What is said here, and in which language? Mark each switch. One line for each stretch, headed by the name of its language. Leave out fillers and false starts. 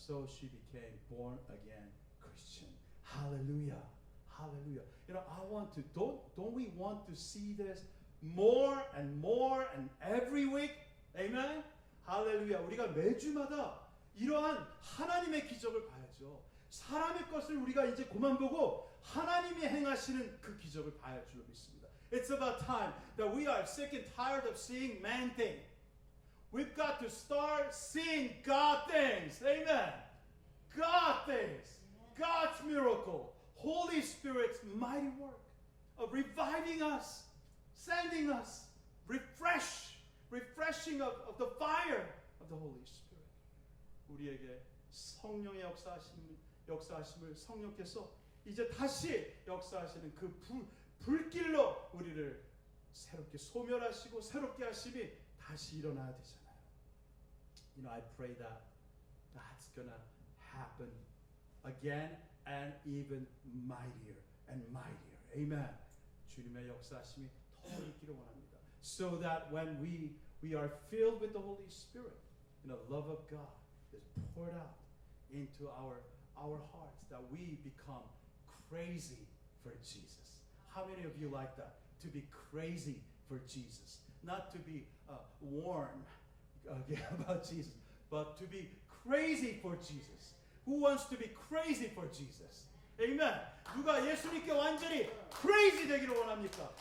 English: So she became born again Christian. Hallelujah. Hallelujah. Don't we want to see this more and more and every week? Amen. 할렐루야.
Korean: 우리가 매주마다 이러한 하나님의 기적을 봐야죠. 사람의 것을 우리가 이제 그만 보고 하나님이 행하시는 그 기적을 봐야 할 줄로 믿습니다.
English: It's about time that we are sick and tired of seeing man things. We've got to start seeing God things. Amen. God things. God's miracle. Holy Spirit's mighty work of reviving us, sending us, refreshing of the fire of the Holy Spirit.
Korean: 우리에게 성령의 역사하심을 성령께서 이제 다시 역사하시는 그 불길로 우리를 새롭게 소멸하시고 새롭게 하심이 다시 일어나야 되잖아요.
English: I pray that that's gonna happen again and even mightier and mightier. Amen.
Korean: 주님의 역사하심이 더 있기를 원합니다.
English: So that when we are filled with the Holy Spirit, the love of God is poured out into our hearts, that we become crazy for Jesus. How many of you like that? To be crazy for Jesus. Not to be warm about Jesus, but to be crazy for Jesus. Who wants to be crazy for Jesus? Amen.
Korean: 누가 예수님께 완전히 crazy 되기를 원합니까?